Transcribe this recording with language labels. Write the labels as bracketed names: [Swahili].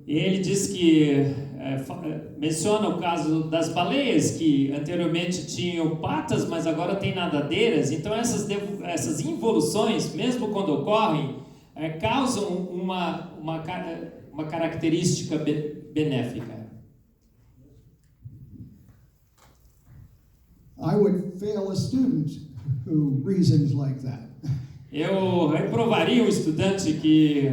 [Portuguese] E ele diz que menciona o caso das baleias que anteriormente tinham patas, mas agora têm nadadeiras. Então essas involuções, mesmo quando ocorrem, causam uma característica benéfica. [English] I would fail a student who reasons like that. [Portuguese] Eu reprovaria um estudante que